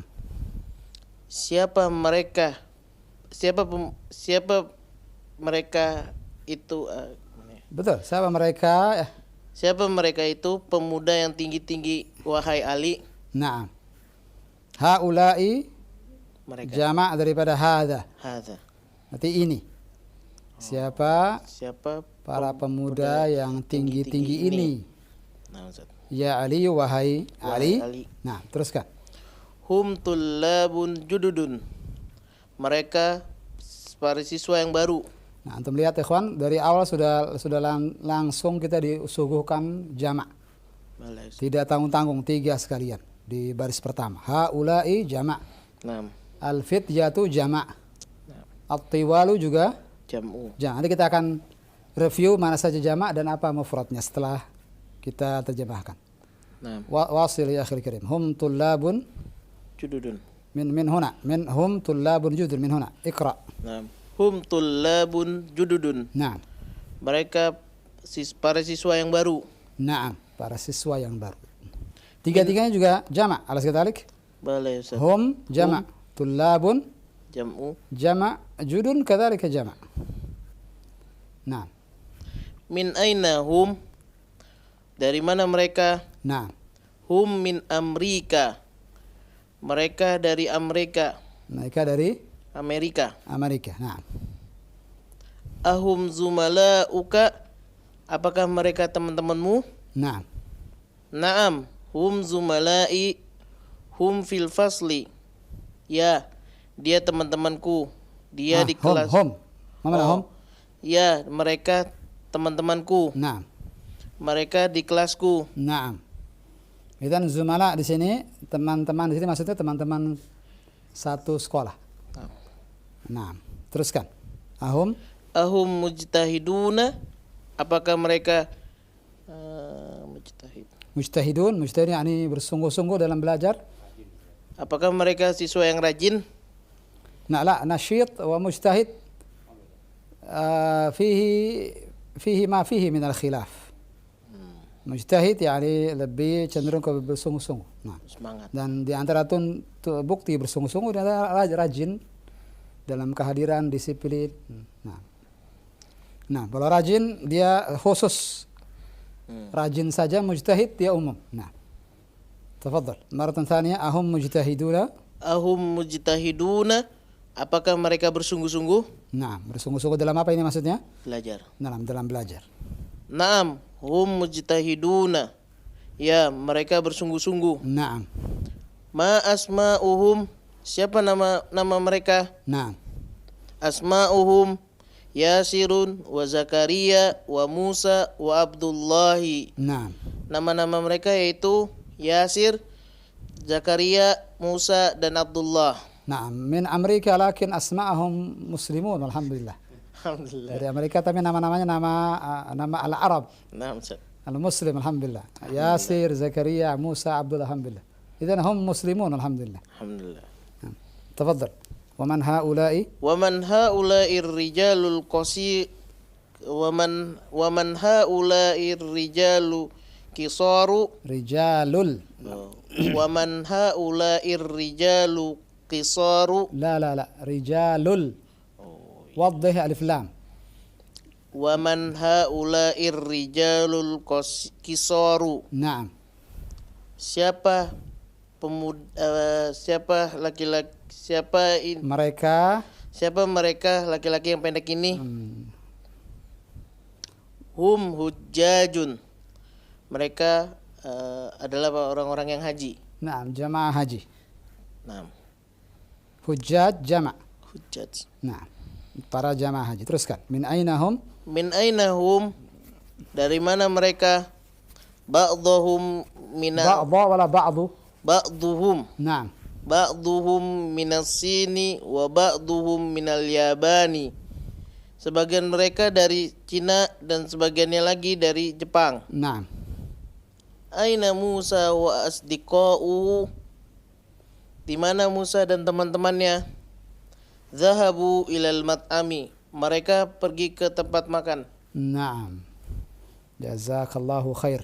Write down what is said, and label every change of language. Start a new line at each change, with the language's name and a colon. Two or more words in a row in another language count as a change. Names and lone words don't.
Indonesian: Siapa mereka? Siapa mereka itu? betul. Siapa mereka? Siapa mereka itu pemuda yang tinggi-tinggi wahai Ali?
Arabic: نعم هؤلاء
Indonesian: Mereka.
Arabic: جمع daripada هذا. Hadza.
Indonesian: Berarti ini. Siapa Siapa para pemuda yang tinggi-tinggi ini? Nah, Ustaz. Ya Ali, wahai Ali. Ali. Nah, teruskan.
Arabic: هم طلاب جدد.
Indonesian: Mereka para siswa yang baru. Nah, antum lihat ikhwan, dari awal sudah langsung kita disuguhkan jamak. Balai. Tidak tanggung-tanggung, 3 sekalian di baris pertama. Haula'i jamak.
Arabic: Naam.
Indonesian: Al-fityatu jamak. At-tiwalu juga
Arabic: Jam'u.
Indonesian: Nanti kita akan review mana saja jamak dan apa mufradnya setelah kita terjemahkan.
Arabic: Naam. واصل يا أخي الكريم هم طلاب Jududun. من هنا. من هم طلاب جدد من هنا. Iqra. نعم هم طلاب جدد. Naam.
Indonesian: Mereka para siswa yang baru. Naam, para siswa yang baru. Tiga-tiganya juga jamak.
Arabic: أليس كذلك?
Indonesian: Boleh Ustaz. Hum jamak. Tullabun
Arabic: Jam'u.
Indonesian: jamak.
Arabic: جدد كذلك
Indonesian: jamak.
Arabic: Naam. من أين هم?
Indonesian: Dari mana mereka?
Arabic: Naam. هم من أمريكا.
Indonesian: Mereka dari Amerika. Mereka dari Amerika.
Arabic: Amerika. Naam. أهم زملاؤك?
Indonesian: Apakah mereka teman-temanmu?
Arabic: Naam. نعم هم زملائي هم في الفصل.
Indonesian: Ya, dia teman-temanku. Dia di kelas. Hum. Mana hum? Ya, mereka teman-temanku.
Arabic: Naam.
Indonesian: Mereka di kelasku.
Arabic: Naam. إذن زملاء
Indonesian: di sini teman-teman di sini maksudnya teman-teman satu sekolah. Naam. Teruskan. Ahum Mujtahiduna? Apakah mereka
Arabic: mujtahidun.
Indonesian: Mujtahid yakni bersungguh-sungguh dalam belajar. Apakah mereka siswa yang rajin?
Arabic: لا نشيط ومجتهد فيه ما فيه من الخلاف.
Indonesian: Mujtahid yani lebih cenderung ke bersungguh-sungguh. Nah. Semangat. Dan di antara bukti bersungguh-sungguh adalah rajin dalam kehadiran disiplin. Nah, kalau rajin dia khusus. Rajin saja, mujtahid dia umum. Nah.
Arabic: Tafadhal. مرة ثانية أهم مجتهدون? أهم مجتهدون?
Indonesian: Apakah mereka bersungguh-sungguh? Nah, bersungguh-sungguh dalam apa ini maksudnya? Belajar. Dalam belajar.
Arabic: نعم هم مجتهدون.
Indonesian: Ya, mereka bersungguh-sungguh.
Arabic: Naam. ما أسماؤهم?
Indonesian: Siapa nama mereka?
Arabic: Naam. أسماؤهم ياسر وزكريا وموسى وعبد الله. Naam.
Indonesian: Nama-nama mereka yaitu Yasir, Zakaria, Musa dan Abdullah.
Arabic: نعم من أمريكا لكن أسماءهم مسلمون الحمد لله. Alhamdulillah.
Indonesian: Dari Amerika tapi nama-namanya nama al-Arab.
Arabic: نعم أستاذ. المسلم الحمد لله. Yasir, Zakaria, Musa, Abdullah alhamdulillah. إذن هم مسلمون الحمد لله. Alhamdulillah. تفضل ومن هؤلاء? ومن هؤلاء الرجال القصا ومن هؤلاء الرجال قصار Rijalul. ومن هؤلاء الرجال قصار لا الرجال وضح ألف لام. ومن هؤلاء الرجال القصار. Naam.
Indonesian: Siapa laki-laki siapa mereka laki-laki yang pendek ini?
Arabic: هم حجاج.
Indonesian: Mereka adalah orang-orang yang haji. Naam, jamaah haji.
Arabic: Naam. حجاج جمع'. Hujjaj.
Indonesian: Naam. Para jamaah haji. Teruskan.
Arabic: من أين هم? من أين هم?
Indonesian: Dari mana mereka?
Arabic: بعضهم من بعض ولا بعض? Ba'dhuhum. Naam. بعضهم من الصين وبعضهم من اليابان.
Indonesian: Sebagian mereka dari Cina dan sebagiannya lagi dari Jepang.
Arabic: Naam. أين موسى وأصدقاؤه?
Indonesian: Di mana Musa dan teman-temannya?
Arabic: ذهبوا إلى المطعم.
Indonesian: Mereka pergi ke tempat makan.
Arabic: نعم جزاك الله خير.